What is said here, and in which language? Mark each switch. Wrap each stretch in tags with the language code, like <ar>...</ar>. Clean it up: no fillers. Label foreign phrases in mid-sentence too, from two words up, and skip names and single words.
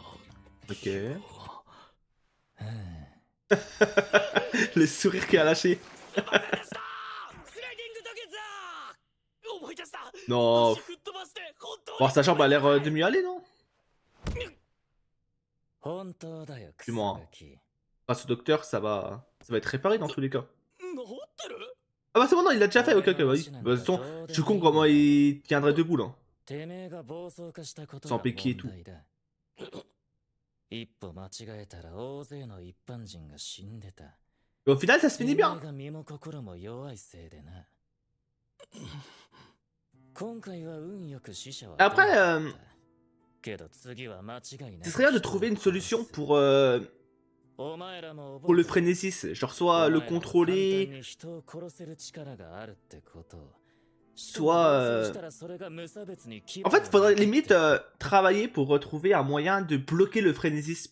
<fr>Ok. Le sourire qu'il a lâché.</fr> <ja>スライディング土下座。思い出した。</ja> <fr>Non.</fr> <ja>足吹っ飛ばして本当に</ja> <fr>Bon, sa jambe a l'air de mieux aller, non?</fr> <ja>本当だよ、</ja> <fr>Du moins,</fr> <ja>草木。</ja> <fr>grâce au docteur, ça va être réparé dans tous les cas.</fr> <ja>治ってる？</ja> <fr>Ah bah c'est bon, non, il l'a déjà fait, ok, ok, bah oui. Bah, de toute façon, je suis con comment il tiendrait debout là.</fr> <ja>てめえが暴走化したこと</ja> <fr>Sans</fr> <ja>が</ja> <fr>béquille et</fr> <ja>問</ja> <fr>tout.</fr> <ja>題だ。一歩間違えたら大勢の一般人が死んでた。</ja> <fr>Mais au final, ça se finit</fr> <ja>てめ</ja> <fr>bien.</fr> <ja>えが身も心も弱いせいでな。今回は運よく死者は</ja> <fr>Après,</fr> <ja>出なかったけど次は間違いない。</ja> <fr>ce serait bien de trouver une solution pour le frénésis. Genre, soit le contrôler, soit. En fait, il faudrait limite travailler pour retrouver un moyen de bloquer le frénésis.</fr>